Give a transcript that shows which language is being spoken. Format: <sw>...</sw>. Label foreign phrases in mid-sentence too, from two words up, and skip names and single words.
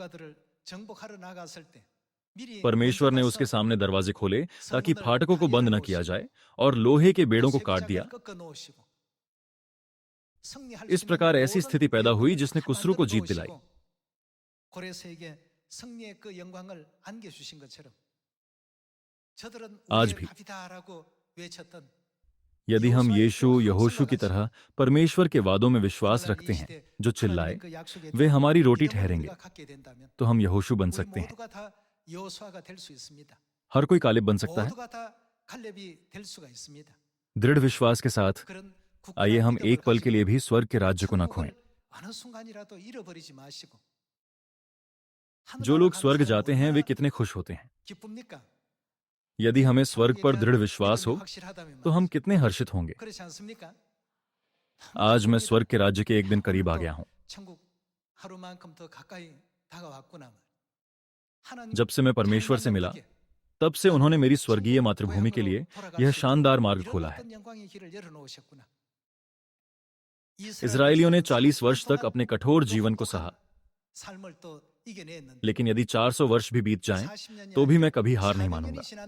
<hi>परमेश्वर ने उसके सामने दरवाजे खोले ताकि फाटकों को बंद न किया जाए और लोहे के बेड़ों को काट दिया। इस प्रकार ऐसी स्थिति पैदा हुई जिसने कुस्रू को जीत दिलाई।</hi> <ko>승리의 그 영광을 안겨주신 것처럼 저들은</ko> <hi>आज</hi> <ko>우리의</ko> <hi>भी</hi> <ko>답이다라고 외쳤던</ko> <hi>यदि हम यीशु यहोशू की तरह परमेश्वर के वादों में विश्वास</hi> <ko>오늘날</ko> <hi>रखते</hi> <ko>이</ko> <hi>हैं</hi> <ko>시대</ko> <hi>जो चिल्लाए</hi> <ko>하나님의 그 약속에</ko> <hi>वे</hi> <ko>대한</ko> <hi>हमारी रोटी</hi> <ko>믿음을</ko> <hi>ठहरेंगे,</hi> <ko>우리가 갖게 된다면</ko> <hi>तो हम यहोशू बन</hi> <ko>우리</ko> <hi>सकते हैं।</hi> <ko>모두가 다 여호수아가 될 수 있습니다.</ko> <hi>हर कोई कालिब बन सकता है।</hi> <ko>모두가 다 갈렙이 될 수가 있습니다.</ko> <hi>दृढ़ विश्वास के साथ</hi> <ko>그런</ko> <hi>आइए</hi> <ko>굳건한</ko> <hi>हम</hi> <ko>믿음을</ko> <hi>एक पल के</hi> <ko>가지고</ko> <hi>लिए भी स्वर्ग के राज्य को न खोएं।</hi> <ko>천국을 어느 순간이라도 잃어버리지 마시고</ko> <hi>जो</hi> <ko>하늘나라</ko> <hi>लोग</hi> <ko>가는</ko> <hi>स्वर्ग</hi> <ko>사람이</ko> <hi>जाते हैं वे</hi> <ko>얼마나</ko> <hi>कितने खुश होते हैं।</hi> <ko>기쁩니까?</ko> <hi>यदि हमें स्वर्ग</hi> <ko>천국에</ko> <hi>पर</hi> <ko>대한</ko> <hi>दृढ़ विश्वास</hi> <ko>믿음이</ko> <hi>हो</hi> <ko>확실하다면</ko> <hi>तो हम</hi> <ko>말이죠.</ko> <hi>कितने हर्षित होंगे।</hi> <ko>그렇지 않습니까?</ko> <hi>आज मैं स्वर्ग के राज्य के एक दिन करीब आ गया हूं।</hi> <ko>천국 하루만큼 더 가까이 다가왔구나.</ko> <hi>जब से मैं परमेश्वर से मिला तब से उन्होंने मेरी स्वर्गीय मातृभूमि के लिए यह शानदार मार्ग खोला है। इजरायलियों ने 40 वर्ष तक अपने कठोर जीवन को सहा, लेकिन यदि 400 वर्ष भी बीत जाएं, तो भी मैं कभी हार नहीं मानूंगा।</hi>